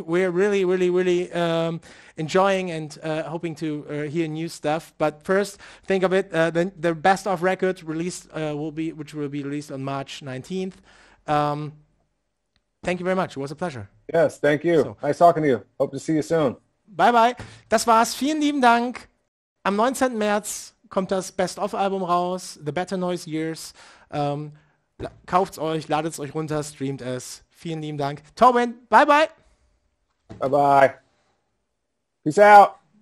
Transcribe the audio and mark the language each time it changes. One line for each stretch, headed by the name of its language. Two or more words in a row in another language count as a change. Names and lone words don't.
English: We're really, really, really enjoying and hoping to hear new stuff. But first, think of it: the best of record released which will be released on March 19th. Thank you very much. It was a pleasure. Yes, thank you. So, nice talking to you. Hope to see you soon. Bye bye.
German: Das war's. Vielen lieben Dank. Am 19. März kommt das Best-of-Album raus, The Better Noise Years. Kauft's euch, ladet's euch runter, streamt es. Vielen lieben Dank.
English: Tobin, bye bye. Bye bye. Peace out.